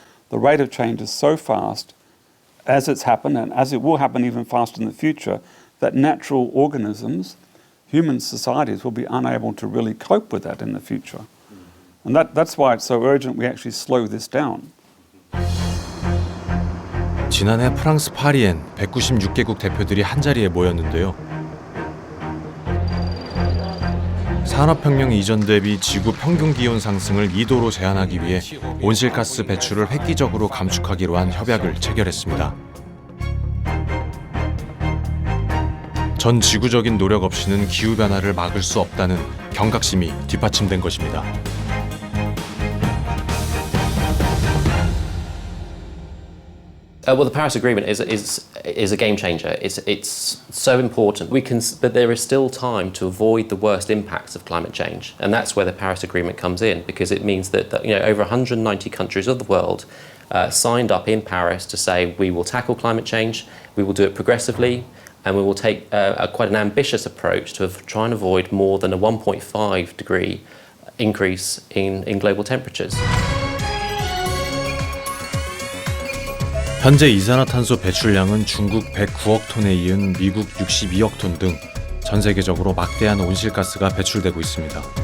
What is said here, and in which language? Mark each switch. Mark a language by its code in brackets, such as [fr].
[en] The rate of change is so fast as it's happened, and as it will happen even faster in the future, that natural organisms, human societies, will be unable to really cope with that in the future. And that's why it's so urgent we actually slow this down. [ko] 지난해 프랑스 파리엔 196개국 대표들이 한자리에 모였는데요. 산업혁명 이전 대비 지구 평균 기온 상승을 2도로 제한하기 위해 온실가스 배출을 획기적으로 감축하기로 한 협약을 체결했습니다. 전 지구적인 노력 없이는 기후변화를 막을 수 없다는 경각심이 뒷받침된 것입니다. [en] Well, the Paris Agreement is a game changer. It's so important. But there is still time to avoid the worst impacts of climate change, and that's where the Paris Agreement comes in, because it means that over 190 countries of the world signed up in Paris to say we will tackle climate change, we will do it progressively, and we will take quite an ambitious approach to try and avoid more than a 1.5 degree increase in global temperatures. [ko] 현재 이산화탄소 배출량은 중국 109억 톤에 이은 미국 62억 톤 등 전 세계적으로 막대한 온실가스가 배출되고 있습니다.